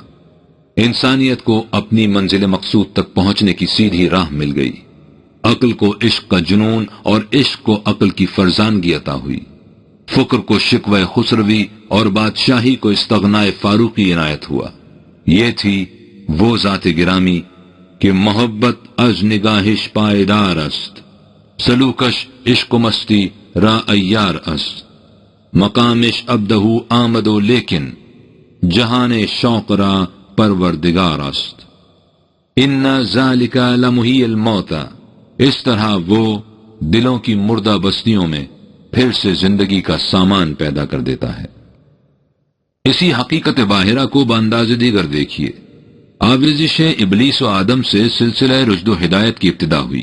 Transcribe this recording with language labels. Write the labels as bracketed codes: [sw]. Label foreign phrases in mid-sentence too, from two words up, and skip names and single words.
[ur] انسانیت کو اپنی منزل مقصود تک پہنچنے کی سیدھی راہ مل گئی۔ عقل کو عشق کا جنون اور عشق کو عقل کی فرزانگی عطا ہوئی۔ فکر کو شکوہ خسروی اور بادشاہی کو استغنائے فاروقی عنایت ہوا۔ یہ تھی وہ ذات گرامی کہ [fa] محبت از نگاہش پائیدار است، سلوکش عشق و مستی را ایار است، مقامش ابدہ آمد و لیکن جہان شوق را پروردگار است۔ [ar] ان ذالک لمحی الموت، [ur] اس طرح وہ دلوں کی مردہ بستیوں میں پھر سے زندگی کا سامان پیدا کر دیتا ہے۔ اسی حقیقت باہرہ کو بانداز دیگر دیکھیے۔ آویزش ابلیس و آدم سے سلسلہ رشد و ہدایت کی ابتدا ہوئی۔